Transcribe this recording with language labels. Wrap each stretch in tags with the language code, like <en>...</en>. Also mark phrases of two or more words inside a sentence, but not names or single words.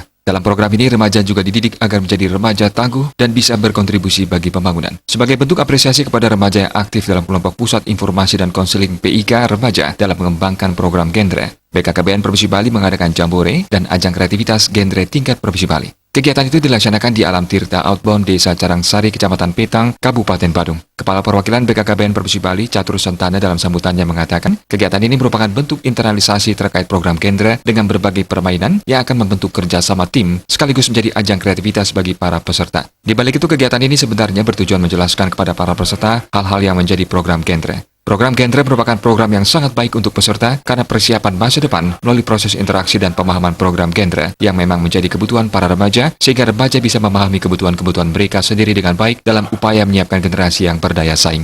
<id>Dalam program ini, remaja juga dididik agar menjadi remaja tangguh dan bisa berkontribusi bagi pembangunan. Sebagai bentuk apresiasi kepada remaja yang aktif dalam kelompok Pusat Informasi dan Konseling PIK Remaja dalam mengembangkan program Genre, BKKBN Provinsi Bali mengadakan jambore dan ajang kreativitas genre tingkat Provinsi Bali. Kegiatan itu dilaksanakan di Alam Tirta Outbound Desa Carangsari, Kecamatan Petang, Kabupaten Badung. Kepala Perwakilan BKKBN Provinsi Bali, Catur Sentana, dalam sambutannya mengatakan, kegiatan ini merupakan bentuk internalisasi terkait program Genre dengan berbagai permainan yang akan membentuk kerjasama tim sekaligus menjadi ajang kreativitas bagi para peserta. Di balik itu, kegiatan ini sebenarnya bertujuan menjelaskan kepada para peserta hal-hal yang menjadi program Genre. Program Genre merupakan program yang sangat baik untuk peserta karena persiapan masa depan melalui proses interaksi dan pemahaman program Genre yang memang menjadi kebutuhan para remaja sehingga remaja bisa memahami kebutuhan-kebutuhan mereka sendiri dengan baik dalam upaya menyiapkan generasi yang berdaya saing.</id>